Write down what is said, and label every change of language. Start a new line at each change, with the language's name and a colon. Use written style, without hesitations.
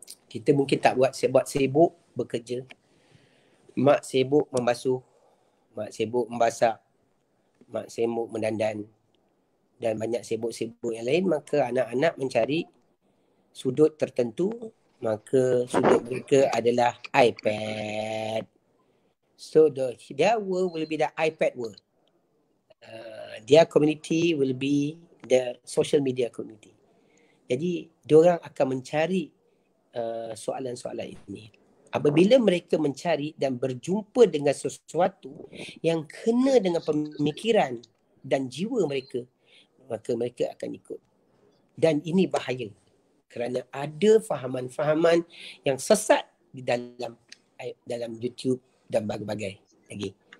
Malay: Kita mungkin tak buat sebab sibuk bekerja. Mak sibuk membasuh, mak sibuk memasak, mak sibuk mendandan dan banyak sibuk-sibuk yang lain, maka anak-anak mencari sudut tertentu, maka sudut mereka adalah iPad.
English: So their world will be the iPad world. Their community will be the social media community.
Malay: Jadi diorang akan mencari soalan-soalan ini. Apabila mereka mencari dan berjumpa dengan sesuatu yang kena dengan pemikiran dan jiwa mereka, maka mereka akan ikut. Dan ini bahaya kerana ada fahaman-fahaman yang sesat di dalam YouTube dan bagai-bagai lagi.